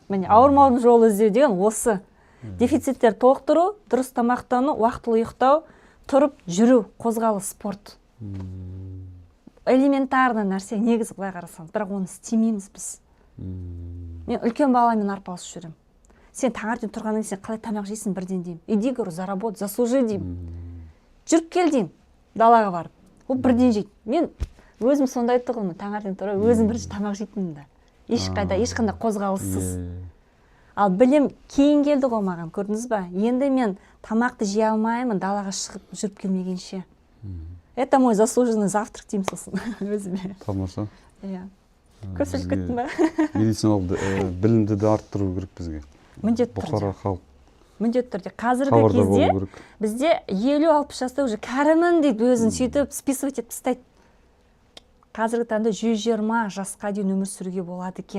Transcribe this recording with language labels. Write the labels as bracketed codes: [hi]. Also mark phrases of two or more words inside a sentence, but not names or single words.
[kk] Міне, ауырмаудың жолын іздеу деген осы. Дефициттер толықтыру, дұрыс тамақтану, уақытылы ұйықтау, тұрып жүру, қозғалыс, спорт. Элементарный нәрсе, негізі былай қарасаңыз, бірақ оны істемейміз біз. Мен үлкен баламен арпалысып жүремін. Сен таңертең тұрғаннан кейін сен қалай тамақ жейсің бірден деймін. [ru] Иди, говорю, заработай, заслужи деймін. [kk] Жүріп кел деймін, далаға барып. Ол бірден жейді. Мен өзім сондай тұғымын, таңертең тұрып, өзім бірінші тамақ жейтінмін да. Ешқандай қозғалыссыз. Ал білім кейін келді ғой маған, көрдіңіз ба? Енді мен тамақты жей алмаймын, далаға шығып жүріп келмегенше. [ru] Это мой заслуженный завтрак деймін сосын өзіме. [kk] Тамаша. Иә. Көпсіліп кеттім ба? Медициналық білімді де арттыру керек бізге. Міндетті Бұқара түрде. халық. Міндетті түрде. Қазіргі кезде бізде 50-60 жаста уже кәрімін дейді, өзін сөйтіп списывать етіп тастайды. Қазіргі таңда 120 жасқа дейін өмір сүруге болады екен.